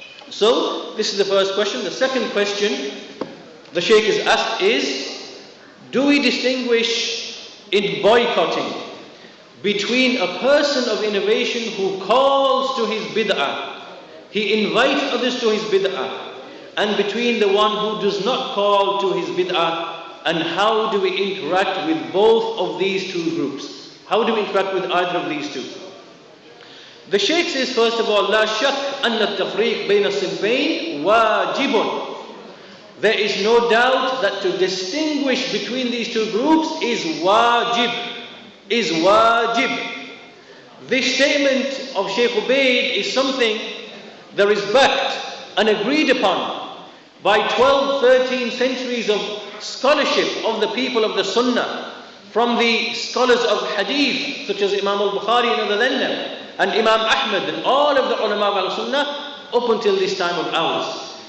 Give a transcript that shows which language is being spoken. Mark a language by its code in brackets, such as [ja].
[en] So, this is the first question. The second question the Shaykh is asked is, do we distinguish in boycotting between a person of innovation who calls to his bid'ah, he invites others to his bid'ah, and between the one who does not call to his bid'ah, and how do we interact with both of these two groups? How do we interact with either of these two? The Shaykh says, first of all, [ar] لا شك أن التفريق بين الصنفين واجب. [en] There is no doubt that to distinguish between these two groups is wajib. Is wajib. This statement of Shaykh Ubayd is something that is backed and agreed upon by 12, 13 centuries of scholarship of the people of the Sunnah, from the scholars of Hadith, such as Imam al-Bukhari and other than them, and Imam Ahmad and all of the ulama of al-Sunnah up until this time of ours.